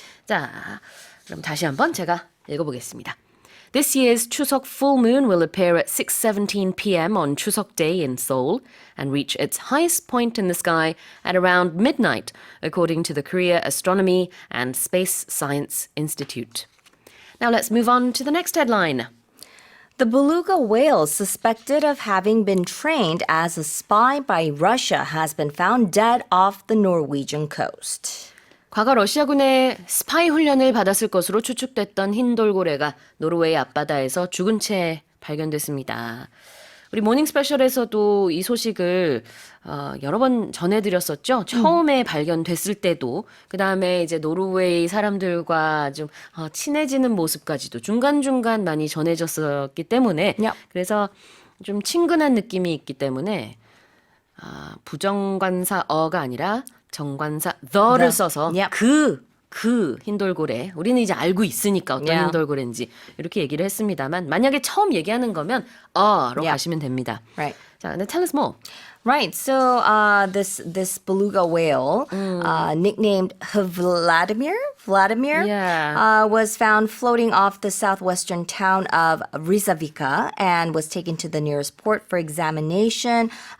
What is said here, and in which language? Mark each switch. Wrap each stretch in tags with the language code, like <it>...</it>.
<ko>자, 그럼 다시 한번 제가 읽어보겠습니다.</ko> <en>This year's Chuseok full moon will appear at 6:17 p.m. on Chuseok Day in Seoul and reach its highest point in the sky at around midnight, according to the Korea Astronomy and Space Science Institute. Now let's move on to the next headline. The beluga whale suspected of having been trained as a spy by Russia has been found dead off the Norwegian coast.</en> <ko>과거 러시아군의 스파이 훈련을 받았을 것으로 추측됐던 흰 돌고래가 노르웨이 앞바다에서 죽은 채 발견됐습니다. 우리 모닝 스페셜에서도 이 소식을 여러 번 전해드렸었죠. 처음에 발견됐을 때도 그 다음에 이제 노르웨이 사람들과 좀 친해지는 모습까지도 중간중간 많이 전해졌었기 때문에</ko> <en>Yep.</en> <ko>그래서 좀 친근한 느낌이 있기 때문에 부정관사어가 아니라 정관사 the를 써서</ko> <en>Yep.</en> <ko>그 흰돌고래 우리는 이제 알고 있으니까 어떤</ko> <en>Yeah.</en> <ko>흰돌고래인지 이렇게 얘기를 했습니다만 만약에 처음 얘기하는 거면 로</ko> <en>Yeah.</en> <ko>가시면 됩니다.</ko> <en>Right.</en> <ko>자, 근데</ko> <en>tell us more. Right. So this beluga whale, nicknamed Vladimir, Yeah. was found floating off the southwestern town of Rizavika and was taken to the nearest port for examination.</en>